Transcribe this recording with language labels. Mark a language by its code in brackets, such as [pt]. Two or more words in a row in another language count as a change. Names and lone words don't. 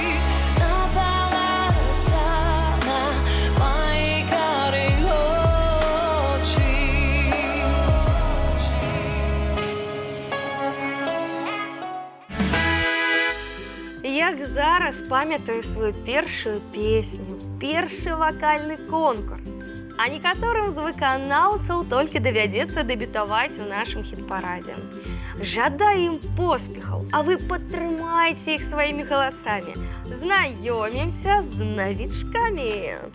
[uk] Напала роса на мої карі очі. [be] Як зараз пам'ятаю свою першую песню, першы вакальны конкурс. А некаторым з выканаўцаў толькі давядзецца дэбютаваць у нашым хіт-парадзе. Жадаю ім поспехаў, а вы падтрымайце іх сваімі галасамі. Знаёмімся з навічкамі.